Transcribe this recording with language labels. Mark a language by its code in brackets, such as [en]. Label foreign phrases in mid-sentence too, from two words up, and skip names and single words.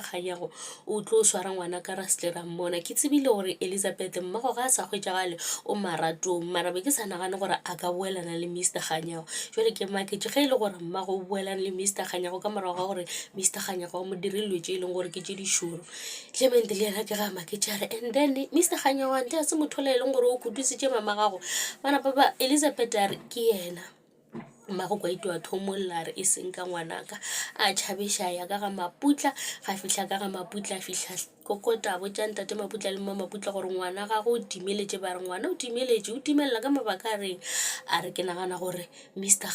[nso] Kganyago o tlo swara ngwana ka rastle ra mmona ke tsebile gore Elizabeth mmago ga a sa hwetšagale o maratong mara be ke sa nagane gore a ka boelana le Mr. Kganyago jwale ke maketse ge e le gore mmago o boelana le Mr. Kganyago ka morago ga gore Mr. Kganyago mo dirilwe tše e leng gore ke tše dišoro Clement le yena ke ga maketse a re [en] and then [nso] Mr. Kganyago ante a se motho le e leng gore o kudisitše mama gago bana ba Elizabeth a re ke yena mmago kwa ito a thomolla re e seng ka ngwanaka a tšhabiša ya ka ga Maputla ga fihla ka ga Maputla a fihla kokota a botša ntate Maputla le Maputla gore ngwana ga go timeletše ba re ngwana o timeletše o timelela ka mabaka a reng a re ke nagana gore Mr.